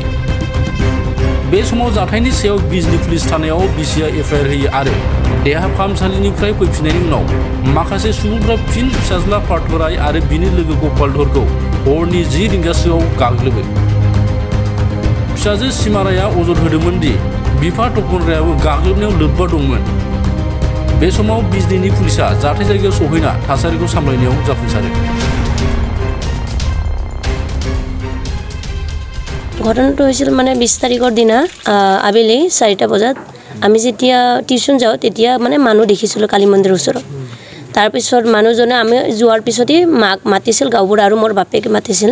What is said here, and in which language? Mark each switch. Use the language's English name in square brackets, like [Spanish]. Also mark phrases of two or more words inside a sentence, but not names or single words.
[Bodo] बे समाव जाथायनि सायाव बिजनी पुलिस थानायाव बिसिया एफआइआर होयो आरो देहा फाहामसालिनिफ्राय फैफिननायनि उनाव माखासे सुबुंफ्रा फिन फिसाज्ला पार्थराय आरो बिनि लोगो गपालधरखौ हरनि 10 रिंगासोआव गाग्लोबो। फिसाजो सीमा राया अजद होदोंमोन दि बिफा तपन रायाबो गाग्लोबनायाव लोब्बा दंमोन। बे समाव बिजनीनि पुलिसा जाथाय जायगायाव सौहैना थासारिखौ सामलायनायाव जाफुंसारो। [Assamese] ঘটনাটো হৈছিল মানে 20 তাৰিখৰ দিনা আবেলি 4টা বজাত আমি যেতিয়া টিউশন যাওঁ তেতিয়া মানে মানুহ দেখিছিলোঁ কালী মন্দিৰৰ ওচৰত। তাৰপিছত মানুহজনে আমি যোৱাৰ পিছতেই মাক মাতিছিল গাঁওবুঢ়া আৰু মোৰ বাপেকে মাতিছিল।